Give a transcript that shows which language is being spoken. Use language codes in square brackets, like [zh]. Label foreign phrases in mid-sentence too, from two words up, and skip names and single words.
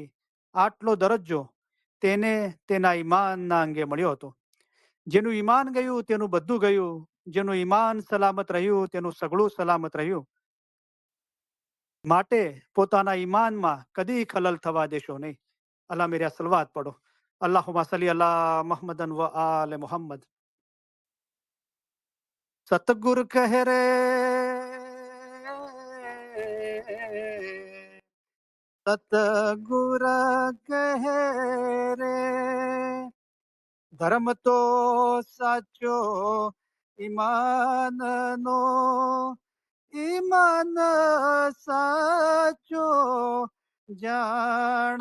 [gu] આટલો દરજ્જો તેને તેના ઈમાનના અંગે મળ્યો હતો. જેનું ઈમાન ગયું તેનું બધું ગયું, જેનું ઈમાન સલામત રહ્યું તેનું સગળું સલામત રહ્યું. માટે પોતાના ઈમાનમાં કદી ખલલ થવા દેશો નહીં. અલ્લાહ મેરે સલવાત પડો. [ar] اللهم صل على محمد وآل محمد. [gu] સતગુર કહે રે સતગુર કહે રે ધર્મ તો સાચો ઈમાનનો, ઈમાન સાચો જાણ.